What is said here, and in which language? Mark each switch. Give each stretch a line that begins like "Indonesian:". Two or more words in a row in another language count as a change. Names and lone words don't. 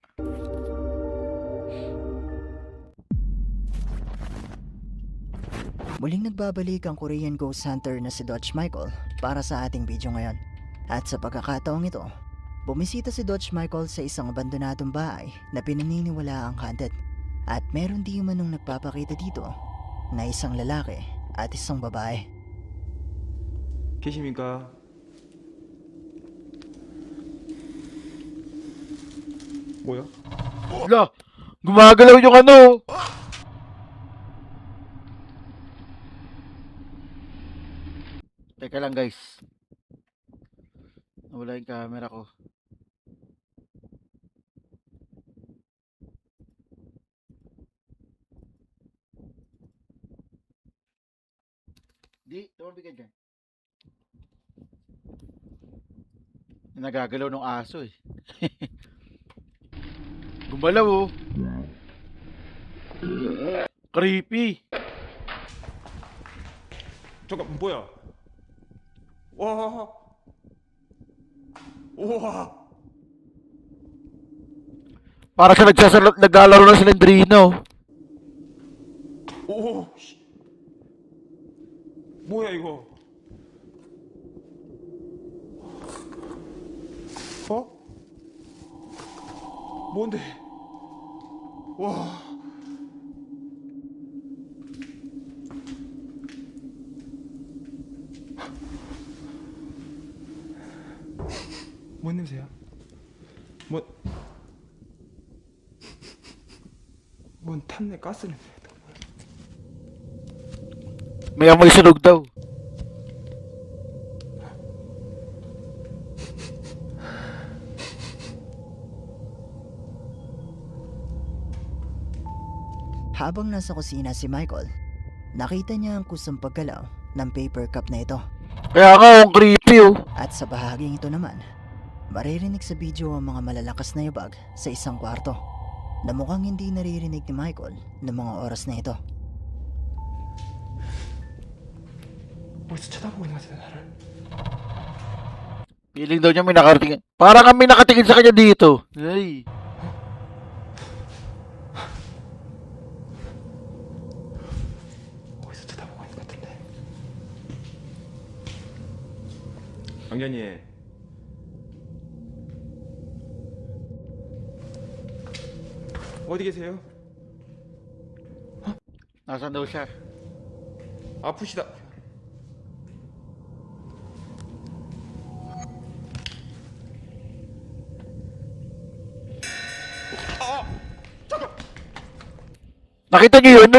Filipino: Muling nagbabalik ang Korean Ghost Hunter na si Dodge Michael para sa ating video ngayon. At sa pagkakataong ito, bumisita si Dodge Michael sa isang abandonadong bahay na pinaniniwala ang haunted. At meron di manong nagpapakita dito na isang lalaki at isang babae.
Korean: 계십니까? 뭐야?
Filipino: Wala, gumagalaw yung ano. Teka lang guys. Nawala yung camera ko. Di, tumabi ka dyan. Nagagalaw ng aso eh. Gumalaw oh. Creepy.
Korean: 잠깐 뭐야? 와, 우와,
Filipino: Para siya naglalaro ng silindrino.
Korean: 오, 씨. 뭐야 이거? 어? 뭔데? 와. 뭔 냄새야? 뭔 탄내 가스 냄새.
Filipino: May amoy sunog daw. Habang nasa kusina si Michael, nakita niya ang kusang paggalaw ng paper cup na ito. Kaya nga, ang creepy oh. At sa bahaging ito naman, maririnig sa video ang mga malalakas na yabag sa isang kwarto na mukhang hindi naririnig ni Michael ng mga oras na ito.
Korean: 어디서 쳐다보고 있는 것 같아 나를.
Filipino: Feeling daw niya may nakarating. Parang kami nakatingin sa kanya dito. Ay.
Korean: 어디서 쳐다보고 있는 것 같은데. 왕견이. 어디 계세요?
Filipino: Nasaan daw siya?
Korean: 아프시다.
Filipino: Nakita niyo yun?